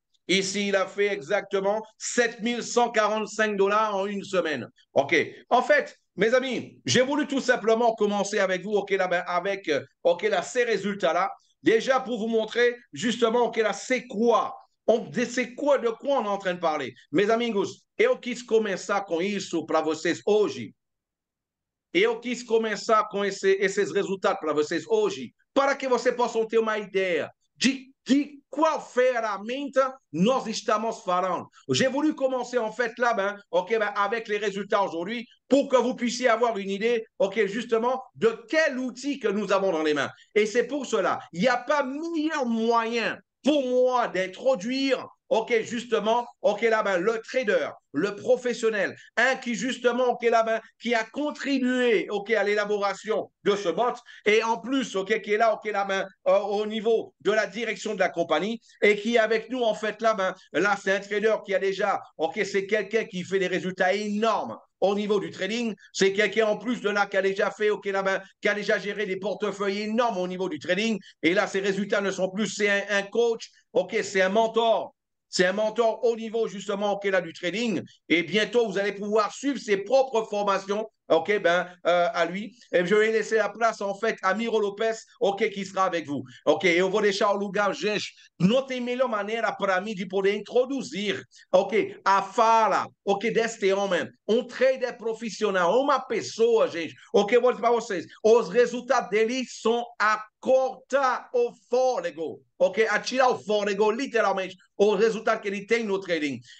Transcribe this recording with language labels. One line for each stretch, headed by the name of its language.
French: Ici, il a fait exactement 7 145 dollars en une semaine. OK. En fait, mes amis, j'ai voulu tout simplement commencer avec vous, OK, là, avec OK, là, ces résultats-là. Déjà pour vous montrer justement, OK, là, c'est quoi? De quoi on est en train de parler?
Portuguese: Meus amigos, eu quis começar com isso para vocês hoje. Eu quis começar com esses resultados para vocês hoje, para que vocês possam ter uma ideia de
French: quelle
Portuguese: ferramenta
French: nous
Portuguese: estamos falando.
French: J'ai voulu commencer en fait là, avec les résultats aujourd'hui pour que vous puissiez avoir une idée, OK, justement, de quel outil que nous avons dans les mains. Et c'est pour cela, il n'y a pas meilleur moyen pour moi d'introduire OK, justement, OK, là, ben, le trader, le professionnel, un qui, justement, OK, là, ben, qui a contribué, OK, à l'élaboration de ce bot, et en plus, OK, qui est là, OK, là, ben, au niveau de la direction de la compagnie, et qui est avec nous, en fait, là, ben, là, c'est un trader qui a déjà, OK, c'est quelqu'un qui fait des résultats énormes au niveau du trading. C'est quelqu'un en plus de là qui a déjà fait, OK, là, ben, qui a déjà géré des portefeuilles énormes au niveau du trading. Et là, ses résultats ne sont plus, c'est un coach, OK, c'est un mentor. C'est un mentor au niveau justement OK, là, du trading. Et bientôt, vous allez pouvoir suivre ses propres formations. OK, ben, à lui. Et je vais laisser la place, en fait, à Miro Lopez, OK, qui sera avec vous.
Portuguese: OK, eu vou deixar o lugar, gente. Não tem melhor maneira para mim de poder introduzir, OK, a fala, OK, deste homem, um trader profissional, uma pessoa, gente, OK, eu vou dizer para vocês, os resultados dele são a cortar o fôlego, OK, a tirar o fôlego, literalmente, o resultado que ele tem no trading.